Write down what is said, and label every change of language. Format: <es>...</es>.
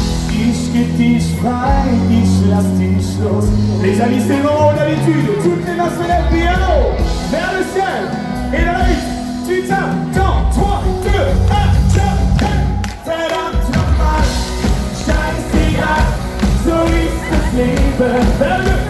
<de>Ich geb dich frei, ich lass dich los.</de> <fr>Les amis, c'est le moment d'habitude, toutes les mains se lèvent bien haut, vers le ciel, et dans la vie, tu tapes dans 3, 2, 1, jump, hey!</fr> <de>Verdammt nochmal, scheißegal, so ist das Leben.</de>